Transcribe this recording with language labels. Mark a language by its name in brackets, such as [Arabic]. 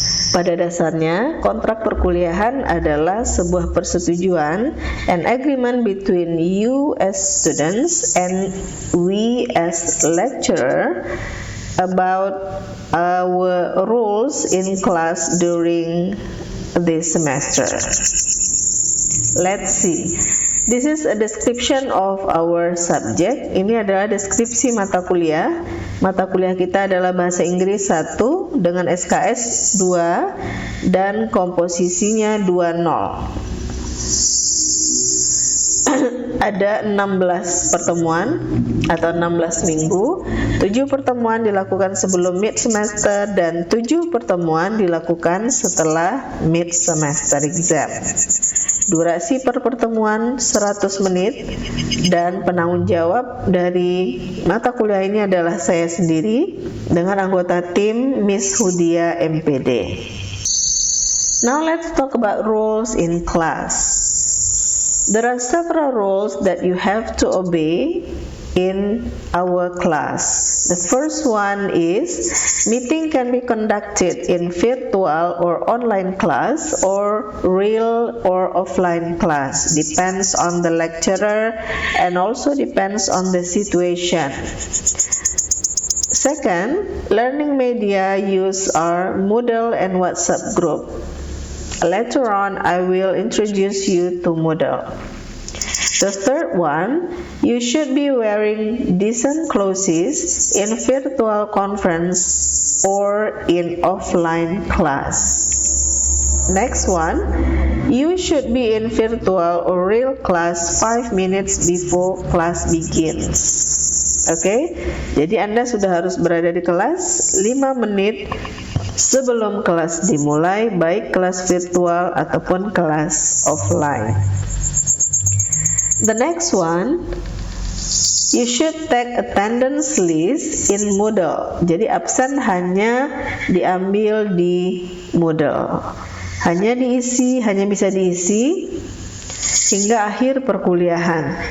[Indonesian] Pada dasarnya, kontrak perkuliahan adalah sebuah persetujuan, [English] an agreement between you as students and we as lecturer about our roles in class during this semester. Let's see. This is a description of our subject. [Indonesian] Ini adalah deskripsi mata kuliah. Mata kuliah kita adalah Bahasa Inggris 1 dengan SKS 2 dan komposisinya 20. Ada 16 pertemuan atau 16 minggu. 7 pertemuan dilakukan sebelum mid semester dan 7 pertemuan dilakukan setelah mid semester exam. Durasi per pertemuan 100 menit dan penanggung jawab dari mata kuliah ini adalah saya sendiri dengan anggota tim Miss Hudia MPD. [English] Now let's talk about rules in class. There are several rules that you have to obey in our class. The first one is meeting can be conducted in virtual or online class or real or offline class. Depends on the lecturer and also depends on the situation. Second, learning media use our Moodle and WhatsApp group. Later on, I will introduce you to Moodle. The third one, you should be wearing decent clothes in virtual conference or in offline class. Next one, you should be in virtual or real class 5 minutes before class begins. Okay? [Indonesian] Jadi Anda sudah harus berada di kelas 5 menit sebelum kelas dimulai, baik kelas virtual ataupun kelas offline. [English] The next one, you should take attendance list in Moodle. [Indonesian] Jadi absen hanya diambil di Moodle. Hanya bisa diisi hingga akhir perkuliahan.